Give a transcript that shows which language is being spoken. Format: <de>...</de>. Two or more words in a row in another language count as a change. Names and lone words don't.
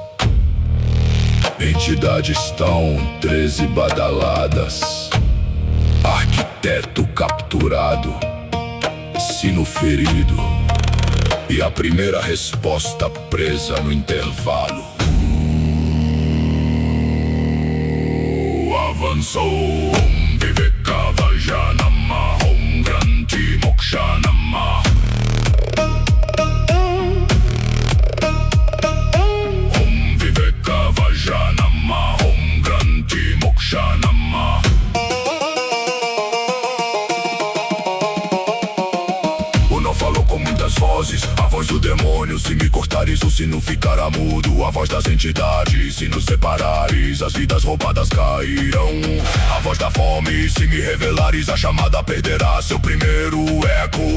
<pt>Entidades tão 13 badaladas, arquiteto capturado, sino ferido e a primeira resposta presa no intervalo.</pt> <sa>Avançou विवेक जनम ॐ ग्रन्थि मोक्षनाम. जनम ॐ ग्रन्थि मोक्षनाम.</sa> <pt>O nó falou com muitas vozes, a voz do demônio. Se me cortares o sino ficará mudo, a voz das entidades. Se nos separares as vidas roubadas cairão. A voz da fome, se me revelares a chamada perderá seu primeiro eco.</pt>